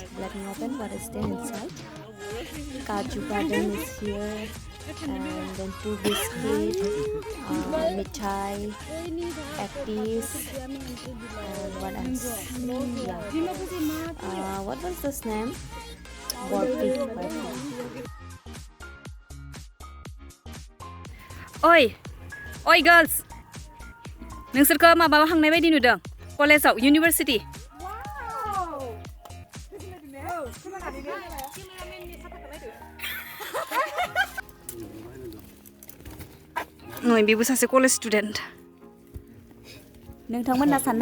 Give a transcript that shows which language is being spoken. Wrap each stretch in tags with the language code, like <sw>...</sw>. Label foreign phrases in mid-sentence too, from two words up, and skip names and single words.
<en>Let me open what is there inside. Kaju garden is here, and then 2 biscuits, mithai, actis, and what else? Yeah. What was this name? Borpi. Oi girls.</en> <brx>नोंसोरखौ माबा हांनाय बायदि नुदों कलेजाव इउनिभार्सिटि नै बेबो सासे</brx> <en>college student</en> <brx>नोंथांमोना साननो</brx>